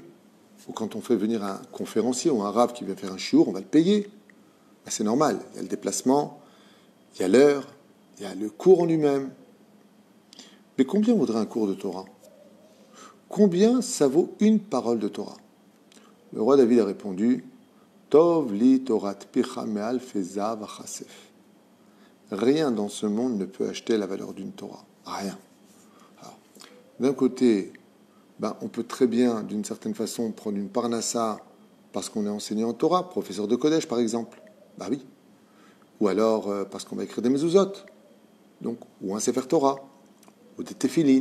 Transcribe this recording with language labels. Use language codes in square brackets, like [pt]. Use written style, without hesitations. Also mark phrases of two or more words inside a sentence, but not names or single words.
[fr] Ou quand on fait venir un conférencier ou un rav qui vient faire un chiour, on va le payer. C'est normal. Il y a le déplacement, il y a l'heure, il y a le cours en lui-même. Mais combien vaudrait un cours de Torah ? Combien ça vaut une parole de Torah ? Le roi David a répondu [he] טוב לי תורת פיך מאלפי זהב וכסף. [fr] Rien dans ce monde ne peut acheter la valeur d'une Torah. Rien. Alors, d'un côté, on peut très bien, d'une certaine façon, prendre une parnassa parce qu'on est enseignant en Torah, professeur de Kodesh par exemple. Oui. Ou alors parce qu'on va écrire des mezuzot, donc, ou un [he] ספר תורה, [fr] ou des tefilines.